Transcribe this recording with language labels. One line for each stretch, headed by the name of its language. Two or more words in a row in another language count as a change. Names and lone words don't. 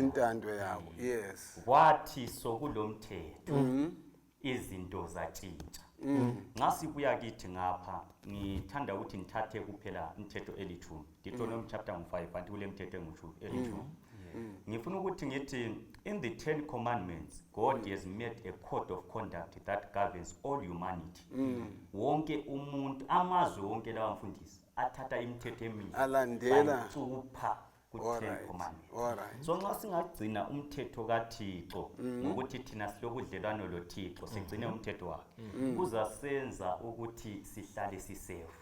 North Ndebele: intando yabo. Yes. Kwathi sokulomthetho izinto zatshintsha. Nxa sibuya kithi ngapha ngithanda ukuthi ngithathe kuphela umthetho elithumi Deuteronomy chapter 5 kanti kule mthetho elithumi. Ngifuna ukuthi ngithi
English: in the 10 commandments God has made a code of conduct that governs all humanity.
North Ndebele: Wonke umuntu amazwe wonke lawa mfundisi athatha imithetho emihle alandela upha ku-10 commandments. So nxa singagcina umthetho kaThixo ngokuthi thina silobudlelwano loThixo sigcine umthetho wakhe kuzasenza ukuthi sihlale sisafe.